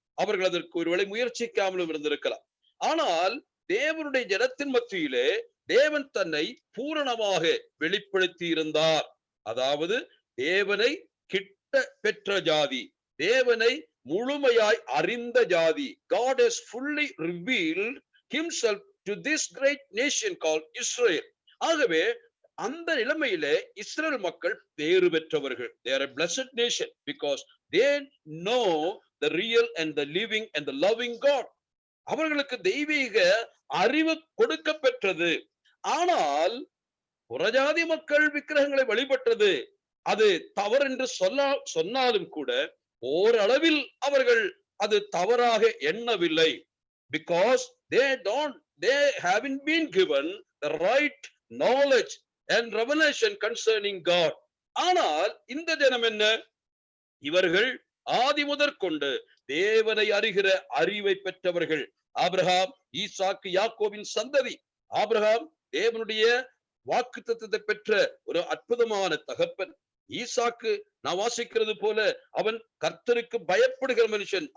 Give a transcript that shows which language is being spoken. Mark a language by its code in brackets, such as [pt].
[ta] அவர்கள் அதற்கு ஒருவேளை முயற்சிக்காமலும் இருந்திருக்கலாம். ஆனால் தேவனுடைய ஜனத்தின் மத்தியிலே தேவன் தன்னை பூரணமாக வெளிப்படுத்தி இருந்தார். அதாவது தேவனை கிட்ட பெற்ற ஜாதி, தேவனை முழுமையாய் அறிந்த ஜாதி. [en] God has fully revealed himself to this great nation called Israel. [ta] ஆகவே அந்த நிலைமையிலே இஸ்ரேல் மக்கள் பேறு பெற்றவர்கள். [en] They are a blessed nation because they know the real and the living and the loving God. [ta] அவர்களுக்கு தெய்வீக அறிவு கொடுக்க பெற்றது. ஆனால் புறஜாதி மக்கள் விக்கிரகங்களை வழிபட்டது அது தவறு என்று சொன்னாலும் கூட ஓரளவில் அவர்கள் அது தவறாக எண்ணவில்லை. [en] Because they haven't been given the right knowledge and revelation concerning God. [ta] ஆனால் இந்த ஜனம் என்ன? இவர்கள் ஆதி முதற்கொண்டு தேவனை அறிகிற அறிவை பெற்றவர்கள். ஆபிரகாம், ஈசாக்கு, யாக்கோபின் சந்ததி. ஆபிரகாம் தேவனுடைய வாக்குத்தத்தத்தை பெற்ற ஒரு அற்புதமான தகப்பன். ஈசாக்கு நான் வாசிக்கிறது போல அவன் கர்த்தருக்கு பயப்படுகிற மனுஷன்.